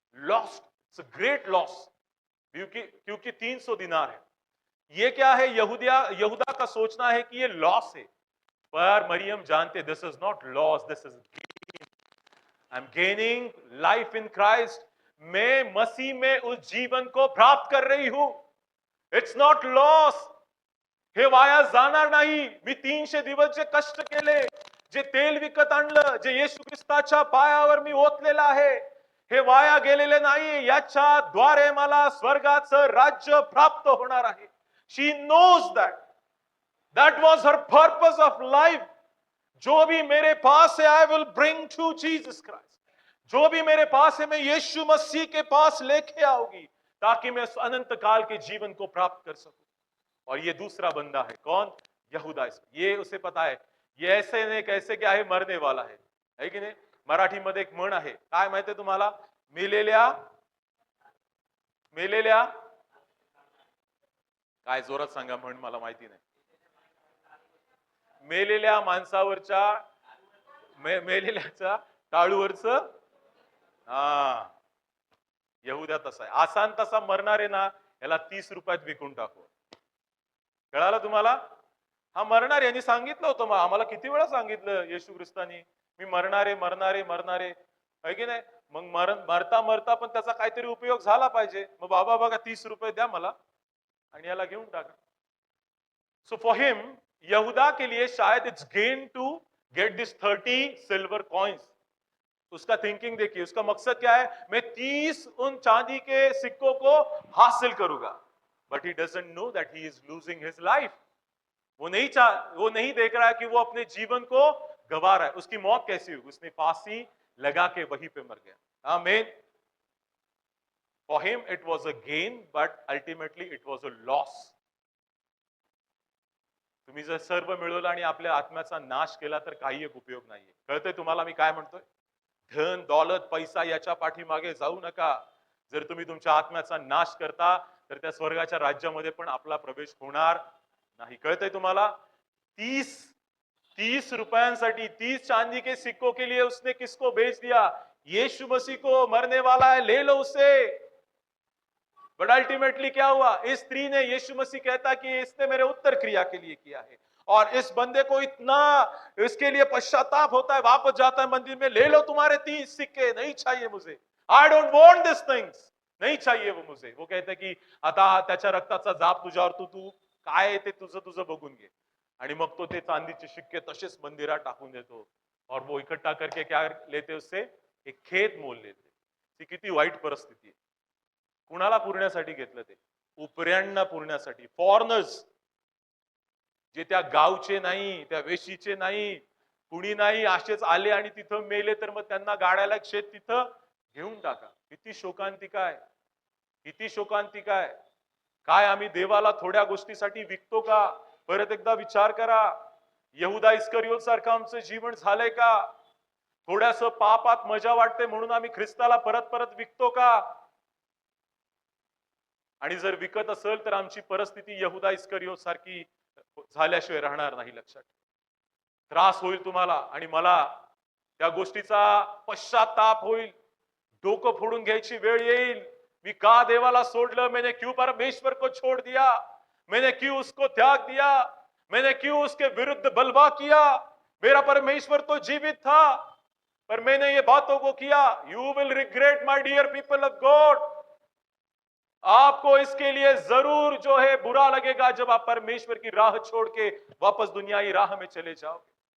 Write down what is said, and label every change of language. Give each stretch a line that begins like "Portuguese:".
English: lost, it's a great loss,
Hindi: क्योंकि 300 दिनार है। ये क्या है? यहूदा का सोचना है कि ये लॉस है, पर मरियम जानते
English: This is not loss, this is gain. I am gaining life in Christ.
Hindi: मैं मसीह में उस जीवन को प्राप्त कर रही हूं।
English: It's not loss.
Marathi: हे वाया जाणार नाही, मी 300 दिवस जे कष्ट केले, जे तेल विकत आणलं, जे येशू ख्रिस्ताच्या पायावर मी ओतलेलं आहे, हे वाया गेलेले नाही। याच्याद्वारे मला स्वर्गाचं राज्य प्राप्त होणार आहे।
English: She knows that. That was her purpose of life.
Hindi: जो भी मेरे पास है,
English: I will bring to Jesus Christ.
Hindi: जो भी मेरे पास है, मैं यीशु मसीह के पास लेके आऊंगी, ताकि मैं अनंत काल के जीवन को प्राप्त कर सकूं। और ये दूसरा बंदा है, कौन? यहूदा। ये उसे पता है ये ऐसे ने कैसे क्या है? मरने वाला है की नाही?
Marathi: मराठीमध्ये एक म्हण आहे, काय माहितीये तुम्हाला? मेलेल्या मेलेल्या काय? जोरात सांगा म्हण, मला माहिती नाही. मेलेल्या माणसावरच्या मेलेल्याच्या टाळूवरच, हा, यहूदा तसा आहे। आसान तसा मरणार आहे ना, याला 30 रुपयात विकून टाकू। कळालं तुम्हाला? हा मरणार, यांनी सांगितलं होतं, मग आम्हाला किती वेळा सांगितलं येशू ख्रिस्तानी, मी मरणारे मरणारे मरणारे, आहे की नाही? मग मरता मरता पण त्याचा काहीतरी उपयोग झाला पाहिजे। मग बाबा बघा 30 रुपये द्या मला आणि याला घेऊन टाका।
English: so for him,
Hindi: यहूदा के लिए शायद
English: It's gain to get this 30 silver coins.
Hindi: उसका थिंकिंग देखिए, उसका मकसद क्या है? मैं 30 उन चांदी के सिक्कों को हासिल करूंगा।
English: But he doesn't know that he is losing his life.
Hindi: वो नहीं देख रहा है कि वो अपने जीवन को गवा रहा है। उसकी मौत कैसी हुई? उसने फांसी लगा के वहीं पे मर गया। आमीन।
English: For him it was a gain, but ultimately it was a loss.
Marathi: तुम्ही जर सर्व मिळवलं आणि आपल्या आत्म्याचा नाश केला तर काही एक उपयोग नाहीये। कळतंय तुम्हाला मी काय म्हणतोय? धन दौलत पैसा याच्या पाठीमागे जाऊ नका। जर तुम्ही तुमच्या आत्म्याचा नाश करता तर त्या स्वर्गाच्या राज्यामध्ये पण आपला प्रवेश होणार नाही। कळतंय तुम्हाला? 30 रुपयांसाठी,
Hindi: 30 चांदी के सिक्कों के लिए उसने किसको बेच दिया? यीशु मसीह को। मरने वाला है, ले लो उसे। बट अल्टीमेटली क्या हुआ? इस स्त्री ने, यीशु मसीह कहता कि इसने मेरे उत्तर क्रिया के लिए किया है। और इस बंदे को इतना इसके लिए पश्चाताप होता है, वापस जाता है मंदिर में, ले लो तुम्हारे 30 सिक्के, नहीं चाहिए मुझे,
English: I don't want this things,
Hindi: नहीं चाहिए वो मुझे. वो कहते की
Marathi: आता त्याच्या रक्ताचा जाप तुझ्यावर, तू काय ते तुझं तुझं बघून घे. आणि मग तो ते चांदीचे शिक्के तसेच मंदिरात टाकून देतो.
Hindi: और वो इकट्ठा करके क्या लेते उससे, एक खेत मोल लेते.
Marathi: ती किती वाईट परिस्थिती आहे. कुणाला पुरण्यासाठी घेतलं ते, उपऱ्यांना पुरण्यासाठी. फॉरनर्स जे त्या गावचे नाही, त्या वेशीचे नाही, कुणी नाही, असेच आले आणि तिथं मेले, तर मग त्यांना गाड्याला शेत तिथं घेऊन टाका. किती शोकांतिका आहे, किती शोकांतिका आहे. काय आम्ही देवाला थोड्या गोष्टीसाठी विकतो का? परत एकदा विचार करा. यहुदा इस्करियोत सारखं आमचं जीवन झालंय का? थोड्यास पापात मजा वाटते म्हणून आम्ही ख्रिस्ताला परत परत विकतो का? आणि जर विकत असेल तर आमची परिस्थिती यहुदा इस्करियोत सारखी झाल्याशिवाय राहणार नाही. लक्षात, त्रास होईल तुम्हाला आणि मला, त्या गोष्टीचा पश्चाताप होईल, डोकं फोडून घ्यायची वेळ येईल. मी का देवाला सोडलं?
Hindi: मैंने क्यों परमेश्वर को छोड़ दिया? मैंने क्यों उसको त्याग दिया? मैंने क्यों उसके विरुद्ध बलवा किया? मेरा परमेश्वर तो जीवित था, पर मैंने ये बातों को किया.
English: You will regret my dear people of God.
Hindi: आपको इसके लिए जरूर जो है बुरा लगेगा जब आप परमेश्वर की राह छोड़ के वापस दुनियाई राह में चले जाओगे.